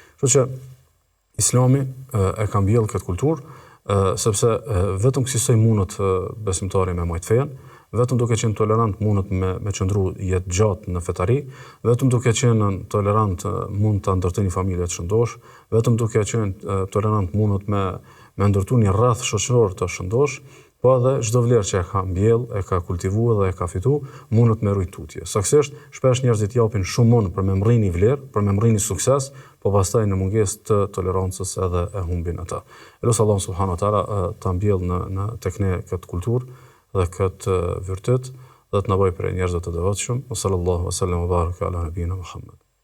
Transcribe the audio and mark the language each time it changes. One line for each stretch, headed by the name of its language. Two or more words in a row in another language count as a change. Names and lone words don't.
Albanian: Kështu që Islami e ka mbjellë këtë kulturë, sepse vetëm kësaj mundet besimtari me majt fejen, vetëm duke qenë tolerant mundet me qëndru jetë gjatë në fetari, vetëm duke qenë tolerant mund të ndërtoj një familje të shëndosh, vetëm duke qenë tolerant mundet me ndërtu një rreth shoqëror të shëndosh, po edhe çdo vlerë që e ka mbjell, e ka kultivu dhe e ka fitu, mundet me rujt tutje. Saktësisht, shpesh njerëzit japin shumë mund për me mrrini vlerë, për me mrrini sukses, po pastaj në mungesë të tolerancës edhe e humbin ata. Elusi Allahu
Arabic: سبحانه وتعالى
Albanian: ta mbjell në tek ne këtë kulturë dhe këtë virtyt dhe të na bëjë për njerëz të devotshëm.
Arabic: صلى الله عليه وسلم وبارك على نبينا محمد.